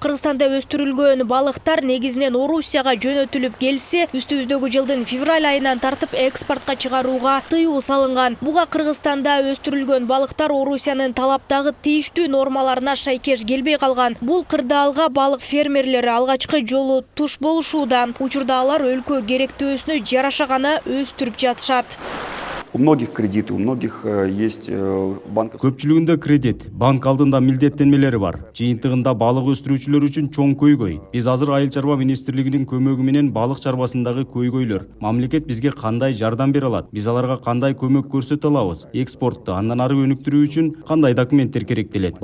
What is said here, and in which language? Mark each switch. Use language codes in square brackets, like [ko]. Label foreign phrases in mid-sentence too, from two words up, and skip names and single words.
[ky] Кыргызстанда өстүрүлгөн балыктар негизинен Орусияга жөнөтүлүп келсе, үстүбүздөгү жылдын февраль айынан тартып экспортко чыгарууга тыюу салынган. Буга Кыргызстанда өстүрүлгөн балыктар Орусиянын талаптагы тийиштүү нормаларына шайкеш келбей калган. Бул кырдаалга балык фермерлери алгачкы жолу туш болушууда. Учурда алар өлкө керектөөсүнө жараша гана өстүрүп жатышат. [ru] У многих кредиты, у многих есть банковские. [ky] Көпчүлүгүндө кредит, банк алдында милдеттенмелери бар. Жыйынтыгында балык өстүрүүчүлөр үчүн чоң көйгөй. Биз азыр Айыл чарба министрлигинин көмөгү менен балык чарбасындагы көйгөйлөр, мамлекет бизге кандай жардам бере алат, биз аларга кандай көмөк көрсөтө алабыз, экспортту андан ары өнүктүрүү үчүн кандай документтер керектелет.